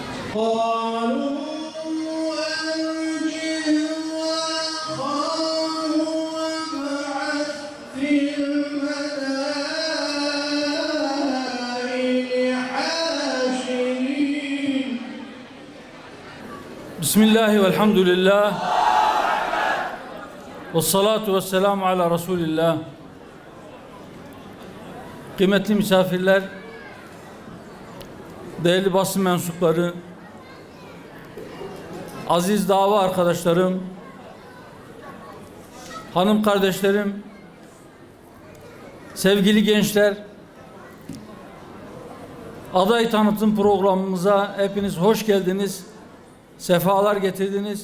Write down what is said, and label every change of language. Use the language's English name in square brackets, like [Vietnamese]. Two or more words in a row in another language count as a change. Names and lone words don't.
[Arabic] قالوا أنجه وأخاه وابعث في المدائن حاشرين. بسم الله والحمد لله والصلاة والسلام على رسول الله. [Turkish] Kıymetli misafirler, değerli basın mensupları, aziz dava arkadaşlarım, hanım kardeşlerim, sevgili gençler, aday tanıtım programımıza hepiniz hoş geldiniz, sefalar getirdiniz.